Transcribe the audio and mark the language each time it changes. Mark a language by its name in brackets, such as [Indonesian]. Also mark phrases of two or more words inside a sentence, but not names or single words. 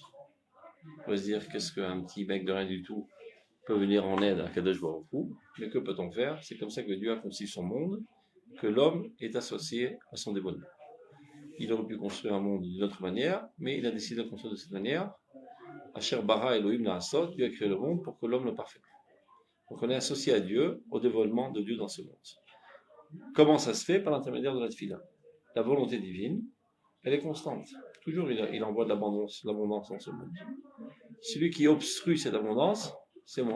[French] On peut se dire, qu'est-ce qu'un petit mec de rien du tout peut venir en aide à Kadosh Baruch Hu, mais que peut-on faire ? C'est comme ça que Dieu a conçu son monde, que l'homme est associé à son dévoilement. Il aurait pu construire un monde d'une autre manière, mais il a décidé de construire de cette manière. [Hebrew] Asher bara Elohim na'asot, [French] Dieu a créé le monde pour que l'homme le parfaite. Donc on est associé à Dieu, au dévoilement de Dieu dans ce monde. Comment ça se fait ? Par l'intermédiaire de la tefila. La volonté divine, elle est constante. Toujours il envoie de l'abondance dans ce monde. Celui qui obstrue cette abondance, c'est moi.